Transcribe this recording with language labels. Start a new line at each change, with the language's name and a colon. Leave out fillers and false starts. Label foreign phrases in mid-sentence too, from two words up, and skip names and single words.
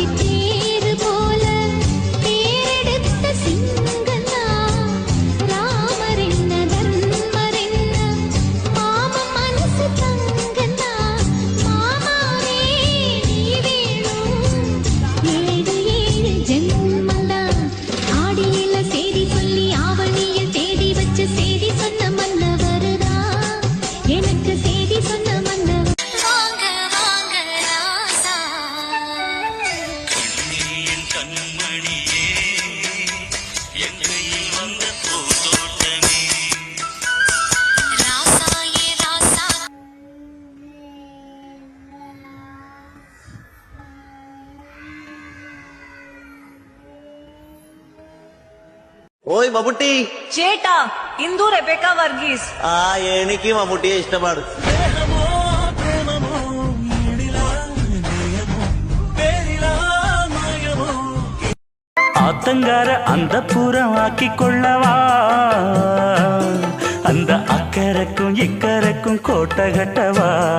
Tamil: தேரு போல தேரெடுத்த சிங்கனா, ராமர் என்ன தர்மர் என்ன மாம மனசு தங்கனா, மாமாவே நீ வேணும், ஏழு ஏழு ஜென்மந்தா ஆடியில சேதி சொல்லி ஆவணியில் தேடி வச்சு சேதி சொன்ன மன்னவருதா, எனக்கு சேதி சொன்ன மன்னவர். வாங்க வாங்க ராசா, கண்மணியே எங்கையில் வந்த பூத்தோட்டமே ராசா ஏ ராசா.
Malayalam: ഓയ് മമ്മൂട്ടി ചേട്ടാ ഇന്ദു റെബേക്ക വർഗീസ്. എനിക്ക് മമ്മൂട്ടിയെ ഇഷ്ടമാണ്.
Tamil: ஆத்தங்கார அந்த புறம் ஆக்கி கொள்ளவா, அந்த அக்கறைக்கும் இக்கரைக்கும் கோட்டை கட்டவா,